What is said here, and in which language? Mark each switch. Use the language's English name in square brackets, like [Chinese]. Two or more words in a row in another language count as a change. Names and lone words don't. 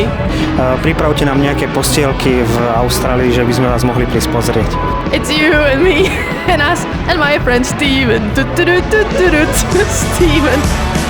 [Slovak] Pripravte nám nejaké postielky v Austrálii, že by sme vás mohli prísť pozrieť. [English] It's you and me and us and my friend Steven. Steven.